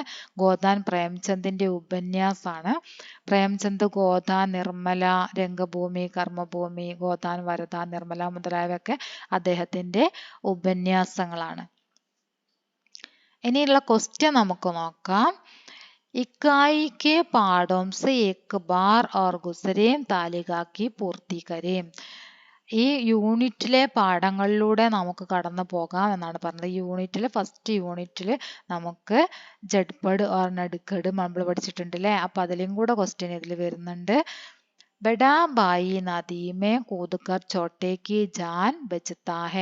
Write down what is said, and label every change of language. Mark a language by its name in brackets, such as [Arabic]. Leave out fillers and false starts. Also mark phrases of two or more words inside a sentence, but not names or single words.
[Malayalam] ഗോദാൻ പ്രേംചന്ദിന്റെ ഉപന്യാസാണ്. പ്രേംചന്ദ് ഗോദാൻ, നിർമ്മല, രംഗഭൂമി, കർമ്മഭൂമി, ഗോദാൻ, വരദ, നിർമ്മല മുതലായവയൊക്കെ അദ്ദേഹത്തിന്റെ ഉപന്യാസങ്ങളാണ്. ഇനിയുള്ള ക്വസ്റ്റ്യൻ നമുക്ക് നോക്കാം. [Hindi] इकाई के पाठों से एक बार और गुजरें तालिका की पूर्ति करें. [Malayalam] ഈ യൂണിറ്റിലെ പാഠങ്ങളിലൂടെ നമുക്ക് കടന്നു പോകാം എന്നാണ് പറഞ്ഞത്. ഈ ഫസ്റ്റ് യൂണിറ്റിൽ നമുക്ക് ജഡ്പഡ് ഓർ നടുക്കട് നമ്മൾ പഠിച്ചിട്ടുണ്ട് അല്ലേ. അപ്പൊ അതിലും കൂടെ ക്വസ്റ്റ്യൻ ഇതിൽ വരുന്നുണ്ട്. [Hindi] बड़ा भाई नदी में कूदकर छोटे की जान बचाता है.